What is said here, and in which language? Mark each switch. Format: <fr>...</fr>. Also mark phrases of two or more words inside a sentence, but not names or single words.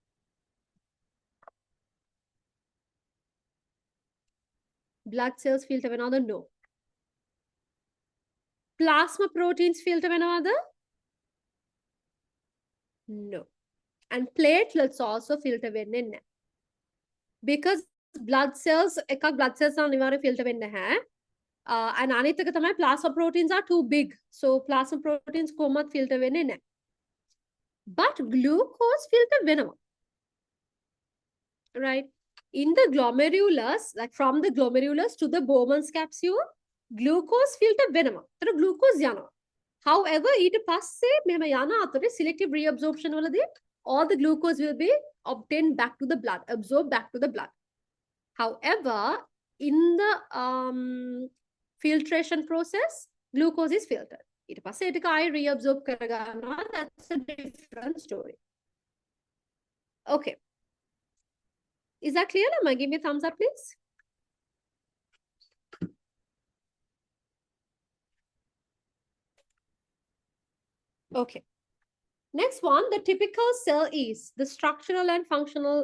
<en>Blood cells filter another? No. Plasma proteins filter another? No. And platelets also filter වෙන්නේ because blood cells blood cells අනිවාර්ය filter</en> <si>වෙන්නේ නැහැ.</si> <en>And</en> <si>අනිත් එක තමයි</si> <en>plasma proteins are too big.</en> <si>So</si> <en>plasma proteins</en> <si>කොහොමත් filter වෙන්නේ නැහැ.</si> <en>But glucose filter වෙනවා. Right? In the glomerulus, like from the glomerulus to the Bowman's capsule, glucose filter වෙනවා.</en> <si>ඒතර glucose යනවා.</si> <en>However,</en> <si>ඊට පස්සේ මෙහෙම යන අතරේ</si> <en>selective reabsorption වලදී all the glucose will be obtained back to the blood, absorbed back to the blood. However, in the filtration process, glucose is filtered.</en> <si>ඊට පස්සේ ඒක ආයෙ reabsorb කරගන්නවා.</si> <en>That's a different story. Okay. Is that clear? Amma, give me a thumbs up, please. Okay. Next one, the typical cell is the structural and functional.</en>